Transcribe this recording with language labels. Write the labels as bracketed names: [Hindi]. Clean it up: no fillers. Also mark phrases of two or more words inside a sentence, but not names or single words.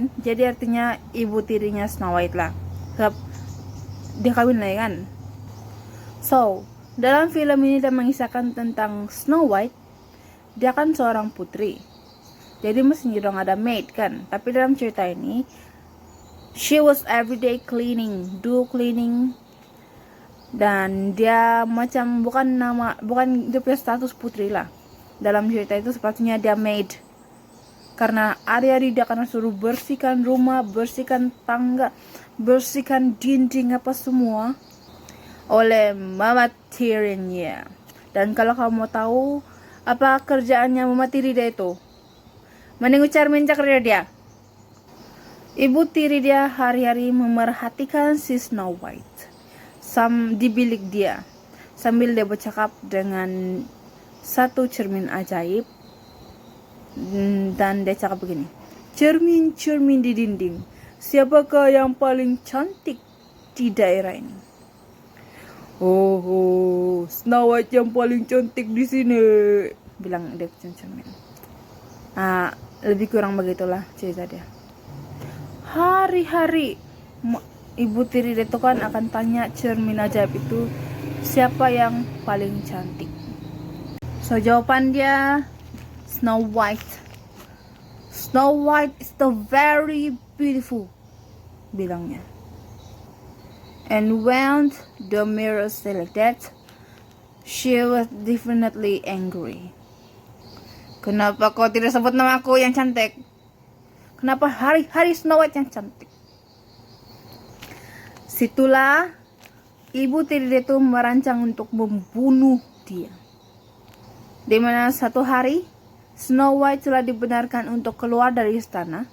[Malay] Jadi artinya ibu tirinya Snow White lah. Sebab dia kawin lagi kan. So, dalam film ini dia mengisahkan tentang Snow White. Dia kan seorang putri. Jadi mestinya dong ada maid kan. Tapi dalam cerita ini, [English] she was everyday cleaning, do cleaning. [Malay] Dan dia macam bukan dia punya status putri lah. Dalam cerita itu sepatutnya dia maid. Karena hari-hari dia akan suruh bersihkan rumah, bersihkan tangga, bersihkan dinding apa semua oleh mama tirinya. Dan kalau kamu mau tahu apa kerjaannya mama tiri dia itu, mending Charmin kerja dia. Ibu tiri dia hari-hari memerhatikan si Snow White di bilik dia sambil dia bercakap dengan satu cermin ajaib. Dan dia cakap begini, cermin di dinding, siapakah yang paling cantik di daerah ini? Oh, Snow White yang paling cantik di sini, bilang dia cermin. Lebih kurang begitulah cerita dia. Hari-hari ibu tiri dia tuh kan akan tanya cermin ajaib itu siapa yang paling cantik. So jawaban dia Snow White. [English] Snow White is the very beautiful, bilangnya. And when the mirror said like that, she was definitely angry. [Malay] Kenapa kau tidak sebut nama aku yang cantik? Kenapa hari-hari Snow White yang cantik? Situlah ibu tiri dia itu merancang untuk membunuh dia. Dimana satu hari Snow White telah dibenarkan untuk keluar dari istana.